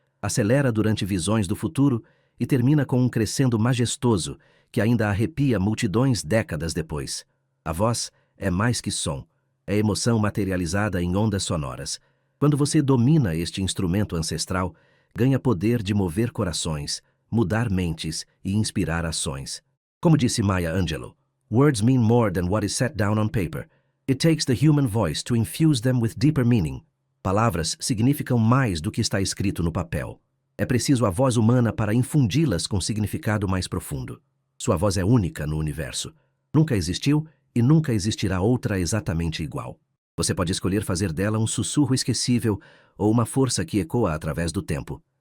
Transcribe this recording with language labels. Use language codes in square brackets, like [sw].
[pt] Acelera durante visões do futuro e termina com um crescendo majestoso que ainda arrepia multidões décadas depois. A voz é mais que som. É emoção materializada em ondas sonoras. Quando você domina este instrumento ancestral, ganha poder de mover corações, mudar mentes e inspirar ações. Como disse [en] Maya Angelou, words mean more than what is set down on paper. It takes the human voice to infuse them with deeper meaning. [pt] Palavras significam mais do que está escrito no papel. É preciso a voz humana para infundi-las com significado mais profundo. Sua voz é única no universo. Nunca existiu e nunca existirá outra exatamente igual. Você pode escolher fazer dela um sussurro esquecível ou uma força que ecoa através do tempo.